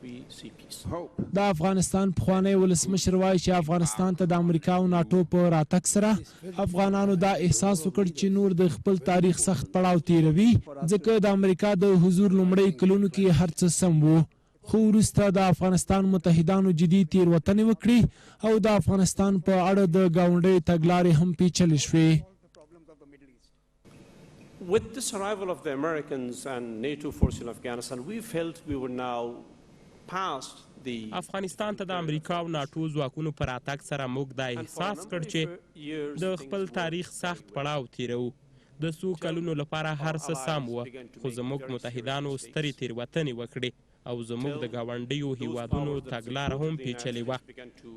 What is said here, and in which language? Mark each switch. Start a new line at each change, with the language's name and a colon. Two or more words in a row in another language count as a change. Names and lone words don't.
Pashto: د افغانستان پخوانی ولسمشر وایي چې افغانستان ته د امریکا او ناټو په راتګ سره سره افغانانو دا احساس وکړ چې نور د خپل تاریخ سخت پړاو تیروي ځکه د امریکا د حضور لومړی کلونو کې هر څه سم وو خو وروسته د افغانستان متحدانو جدي تېروتنې وکړي او د افغانستان په اړه د ګاونډۍ تګلارې هم پیچلې شوې.
English: With this arrival of the Americans and NATO force in Afghanistan, we felt we were now past the...
Pashto: افغانستان ته د امریکا او ناټو ځواکونو پر راتګ سره موږ دا احساس کړ چې د خپل تاریخ سخت پړاو تیرو. د څو کلونو لپاره هر څه سم وه خو زموږ متحدانو سترې تېروتنې وکړې او زموږ د ګاونډیو هیوادونو تګلاره هم پیچلې وه.